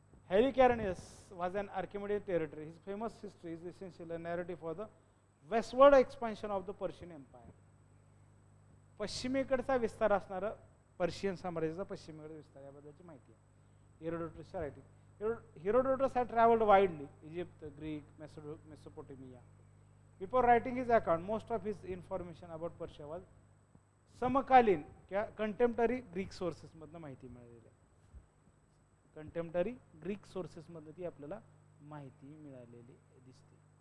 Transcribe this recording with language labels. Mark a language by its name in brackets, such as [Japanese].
[English] Halicarnassus was an Archimedes territory. His famous history is essentially a narrative for the westward expansion of the Persian Empire. [Marathi] पश्चिमेकडचा विस्तार असणारा Persian साम्राज्याचा पश्चिमेकडचा विस्तार याबद्दलची माहिती आहे. हेरोडोटसच्या writing. [English] Herodotus had traveled widely, Egypt, Greek, Mesopotamia. Before writing his account, most of his information about Persia was [Marathi] समकालीन किंवा contemporary Greek सोर्सेसमधनं माहिती मिळालेली आहे. कंटेम्पररी ग्रीक सोर्सेसमधनं ती आपल्याला माहिती मिळालेली दिसते.